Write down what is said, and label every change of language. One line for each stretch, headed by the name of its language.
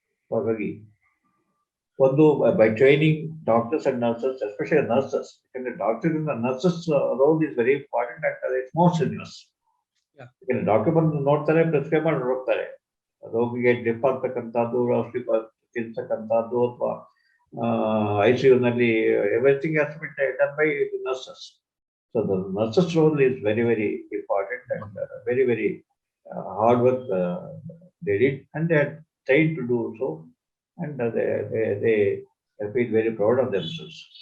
Kannada: ಹಾಗಾಗಿ ಒಂದು
English: by training doctors and nurses, especially nurses, because doctors and nurses role is very important, and it's more serious.
Kannada: Doctor ಬಂದು ನೋಡ್ತಾರೆ, prescribe ಮಾಡಿ ಹೋಗ್ತಾರೆ. ರೋಗಿಗೆ ಡ್ರಿಪ್ ಆಗ್ತಕ್ಕಂಥದ್ದು, ಔಷಧಿ ತಿನ್ಸಕ್ಕಂಥದ್ದು, ಅಥವಾ ICU ನಲ್ಲಿ
English: Everything has to be done by nurses. So the nurses role is very very important, and very very hard work they did, and they had tried to do so, and they feel very proud of themselves.